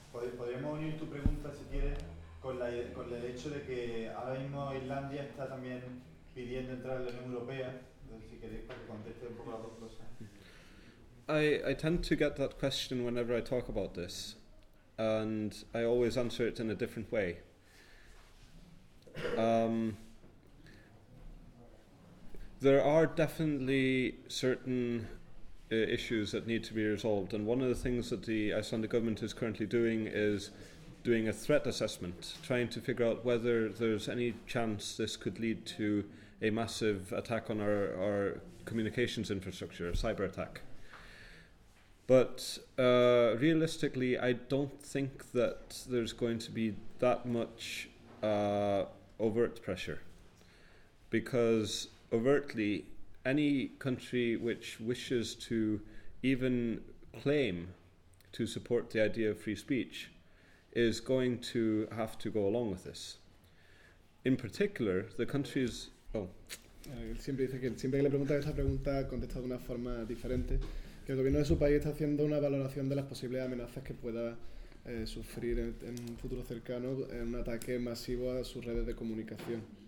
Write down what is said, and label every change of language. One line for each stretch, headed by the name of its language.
Spanish: Podríamos unir tu pregunta, si quieres, con el hecho de que ahora mismo Islandia está también pidiendo entrar en la Unión Europea. Si queréis, para que conteste un poco las dos cosas.
English: I tend to get that question whenever I talk about this, and I always answer it in a different way. There are definitely certain issues that need to be resolved, and one of the things that the Icelandic government is currently doing is doing a threat assessment, trying to figure out whether there's any chance this could lead to a massive attack on our communications infrastructure, a cyber attack. But realistically, I don't think that there's going to be that much overt pressure, because overtly, any country which wishes to even claim to support the idea of free speech is going to have to go along with this. In particular, the countries... Oh.
Spanish: Siempre dice que siempre que le preguntan esta pregunta contesta de una forma diferente, que el gobierno de su país está haciendo una valoración de las posibles amenazas que pueda sufrir en un futuro cercano en un ataque masivo a sus redes de comunicación.